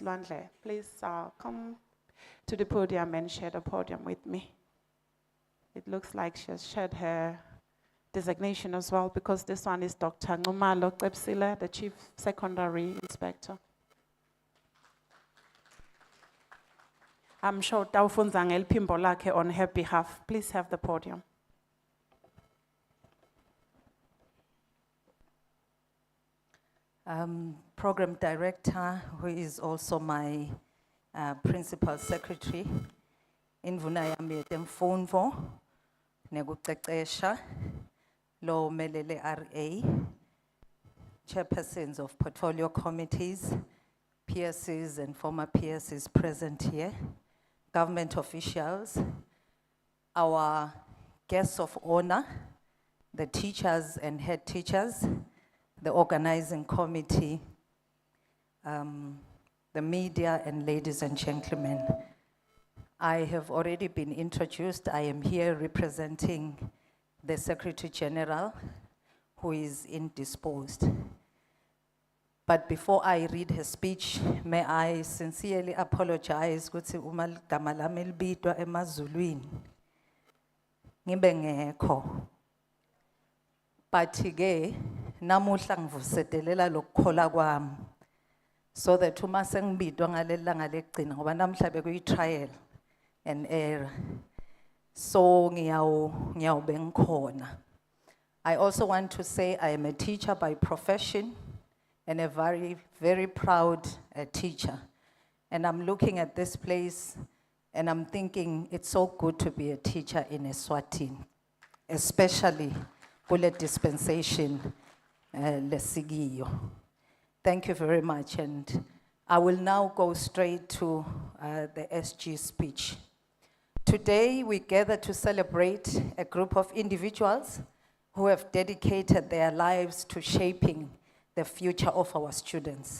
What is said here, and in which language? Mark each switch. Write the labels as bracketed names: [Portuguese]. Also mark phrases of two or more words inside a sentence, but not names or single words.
[English] Lwandle, please come to the podium and share the podium with me. It looks like she has shared her designation as well, because this one is Dr. Nxumalo Cebsile, the Chief Secondary Inspector. I'm sure [Swati] Taufunza ngeliphimbo lakhe [English] on her behalf. Please have the podium. Program Director, who is also my Principal Secretary, [Swati] Indvuna yami yetemfundvo nekucecesha, lo melele [English] RA, chairpersons of portfolio committees, PSCs and former PSCs present here, government officials, our guests of honor, the teachers and head teachers, the organizing committee, the media, and ladies and gentlemen. I have already been introduced. I am here representing the Secretary General, who is indisposed. But before I read her speech, may I sincerely apologize [Swati] ukuthi uma igama lami libitwa emazulwini ngibe ngekho. But ke namuhla ngivusetelela lokukhola kwami, [English] so that [Swati] uma sengibitwa ngaleli langa lekugcina ngoba namhla bekuyi [English] trial and error, [Swati] so ngiyawube ngikhona. [English] I also want to say I am a teacher by profession and a very, very proud teacher. And I'm looking at this place and I'm thinking it's so good to be a teacher in Eswatini, especially [Swati] kule dispensation lesigiyo. [English] Thank you very much, and I will now go straight to the SG speech. Today we gather to celebrate a group of individuals who have dedicated their lives to shaping the future of our students.